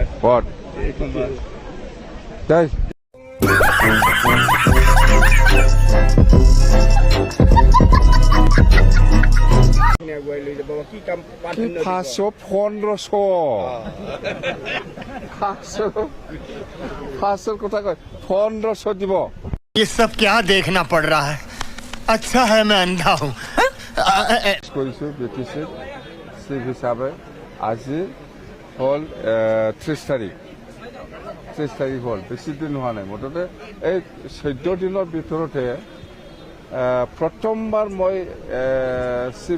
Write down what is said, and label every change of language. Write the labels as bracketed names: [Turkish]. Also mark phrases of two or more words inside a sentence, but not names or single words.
[Assamese] পদ তাই পাঁচশো 1500 কথা কয় 1500 দিব [Hindi] ये सब क्या देखना पड़ रहा है अच्छा है मैं अंधा हूँ [Assamese] কৰিছো বিটিসি চিফ হিচাপে আজি হল 30 তাৰিখ হল বেছি দিন হোৱা নাই মুঠতে এই 14 দিনৰ ভিতৰতে প্ৰথমবাৰ মই চিফ